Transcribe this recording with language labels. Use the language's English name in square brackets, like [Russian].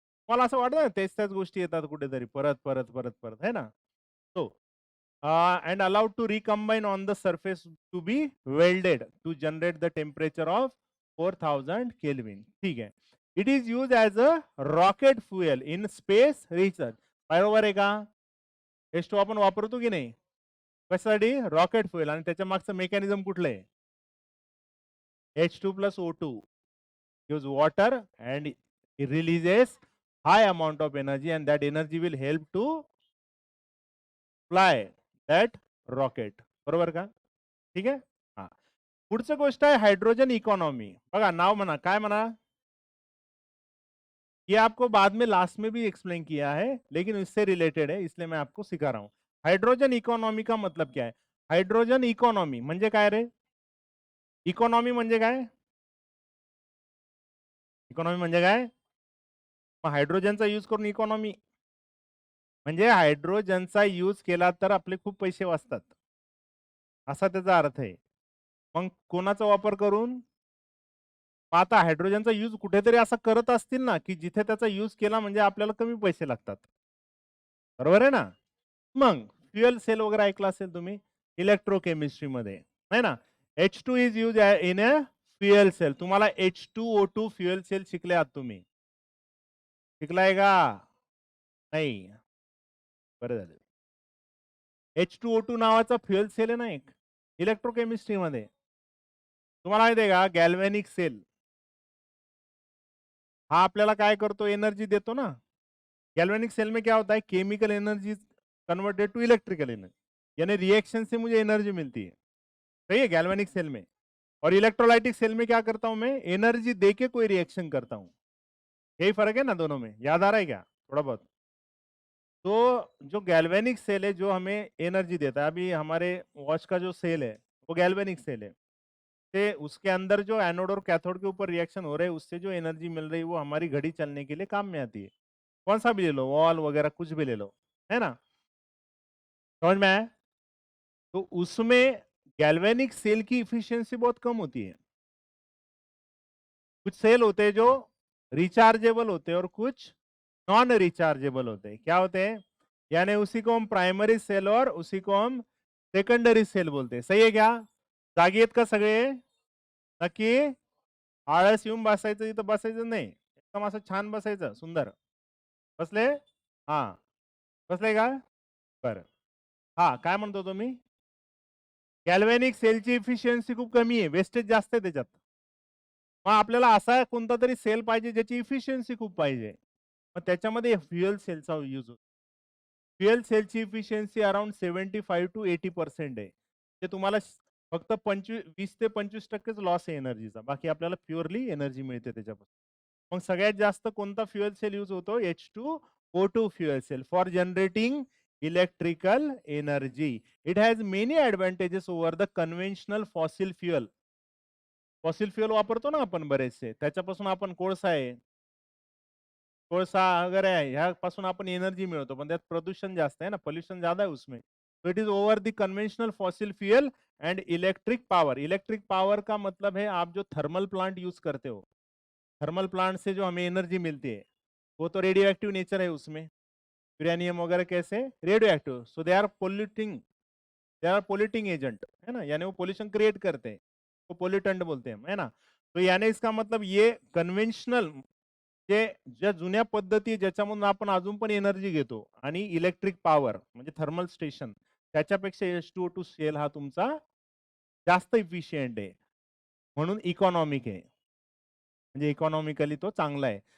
[Marathi] मला असं वाटतं ना तेच त्याच गोष्टी येतात कुठेतरी परत परत परत परत, है ना? [English] तो and allowed to recombine on the surface to be welded to generate the temperature of 4000 Kelvin. [Hindi] ठीक है. [English] It is used as a rocket fuel in space research. [Marathi] बरोबर आहे का? H2 आपण वापरतो की नाही? कशासाठी? Rocket fuel. आणि त्याच्या मागचं मेकॅनिझम कुठलं आहे? [English] H2 plus O2 gives water and it releases high amount of energy, and that energy will help to fly that rocket. [Marathi] बरोबर का? ठीक आहे. हा, पुढचं गोष्ट आहे हाइड्रोजन इकॉनॉमी. बघा नाव म्हणा, काय म्हणा? [Hindi] ये आपको बाद में लास्ट में भी एक्सप्लेन किया है, लेकिन इससे रिलेटेड है इसलिए मैं आपको सिखा रहा हूं. हाइड्रोजन इकॉनॉमी का मतलब क्या है? [Marathi] हाइड्रोजन इकॉनॉमी म्हणजे काय रे? इकॉनॉमी म्हणजे काय? इकॉनॉमी म्हणजे काय? हायड्रोजनचा यूज करून इकॉनॉमी म्हणजे हायड्रोजनचा यूज केला तर आपले खूप पैसे वाचतात, असा त्याचा अर्थ आहे. मग कोणाचा वापर करून? आता हायड्रोजनचा यूज कुठेतरी असा करत असतील ना की जिथे त्याचा यूज केला म्हणजे आपल्याला कमी पैसे लागतात. बरोबर आहे ना? मग फ्युएल सेल वगैरे ऐकला असेल तुम्ही इलेक्ट्रोकेमिस्ट्री मध्ये, है ना? [English] H2 is use in a fuel cell. [Marathi] तुम्हाला H2O2 फ्युएल सेल शिकले आहात तुम्ही? शिकलाय का? नाही. बरं झालं. H2O2 नावाचा फ्युएल सेल आहे ना एक इलेक्ट्रोकेमिस्ट्री मध्ये. तुम्हाला माहिती आहे का गॅल्व्हॅनिक सेल हा आपल्याला काय करतो? एनर्जी देतो ना. [Hindi] गैल्वेनिक सेल में क्या होता है? [English] chemical energy converted to electrical energy, [Hindi] यानी रिएक्शन से मुझे एनर्जी मिलती है. सही है? गैल्वेनिक सेल में. और इलेक्ट्रोलाइटिक सेल में क्या करता हूं मैं? एनर्जी देके कोई रिएक्शन करता हूं. यही फर्क है ना दोनों में? याद आ रहा है क्या थोड़ा बहुत? तो जो गैल्वेनिक सेल है जो हमें एनर्जी देता है, अभी हमारे वॉच का जो सेल है वो गैल्वेनिक सेल है. से उसके अंदर जो एनोड और कैथोड के ऊपर रिएक्शन हो रहे हैं उससे जो एनर्जी मिल रही है वो हमारी घड़ी चलने के लिए काम में आती है. कौन सा भी ले लो, वॉल वगैरह कुछ भी ले लो, है ना? समझ में आया? तो उसमें गैल्वेनिक सेल की इफिशियंसी बहुत कम होती है. कुछ सेल होते हैं जो रिचार्जेबल होते हैं और कुछ नॉन रिचार्जेबल होते हैं. क्या होते हैं? यानी उसी को हम प्राइमरी सेल और उसी को हम सेकंडरी सेल बोलते हैं. सही है क्या? [Marathi] जागी आहेत का सगळे? नक्की? आळस येऊन बसायचं इथं बसायचं नाही, एकदम असं छान बसायचं सुंदर. बसले? हा, बसले का? बरं. हा, काय म्हणतो तुम्ही? गॅल्व्हॅनिक सेलची इफिशियन्सी खूप कमी आहे, वेस्टेज जास्त आहे त्याच्यात. मग आपल्याला असा कोणता तरी सेल पाहिजे ज्याची इफिशियन्सी खूप पाहिजे. मग त्याच्यामध्ये फ्युएल सेलचा यूज होतो. फ्युएल सेलची इफिशियन्सी अराउंड 75 to 80% आहे. ते तुम्हाला फक्त 20 ते 25% लॉस आहे एनर्जीचा, बाकी आपल्याला प्युअरली एनर्जी मिळते त्याच्यापासून. मग सगळ्यात जास्त कोणता फ्युएल सेल यूज होतो? [English] H2O2 fuel cell for generating electrical energy. It has many advantages over the conventional fossil fuel. [Marathi] Fossil fuel वापरतो ना आपण बरेचसे, त्याच्यापासून आपण कोळसा आहे, कोळसा वगैरे आहे, ह्यापासून आपण एनर्जी मिळवतो, पण त्यात प्रदूषण जास्त है ना, [Hindi] पोल्यूशन ज्यादा है उसमें. [English] तो it is over the conventional fossil fuel and electric power. [Hindi] Electric power का मतलब है आप जो थर्मल प्लांट यूज करते हो, थर्मल प्लांट से जो हमें एनर्जी मिलती है वो तो रेडियो एक्टिव नेचर है उसमें. यूरेनियम वगैरह कैसे radio active, [English] so they are polluting agent [Hindi] है ना, यानी वो पोल्यूशन क्रिएट करते हैं, वो पोल्यूटेंट बोलते हैं है ना. तो यानी इसका मतलब ये [Marathi] कन्व्हेन्शनल जे ज्या जुन्या पद्धती ज्याच्यामधून आपण अजून पण एनर्जी घेतो आणि इलेक्ट्रिक पॉवर म्हणजे थर्मल स्टेशन त्याच्यापेक्षा H2O2 सेल हा तुमचा जास्त इफिशियंट आहे, म्हणून इकॉनॉमिक आहे, म्हणजे इकॉनॉमिकली तो चांगला आहे.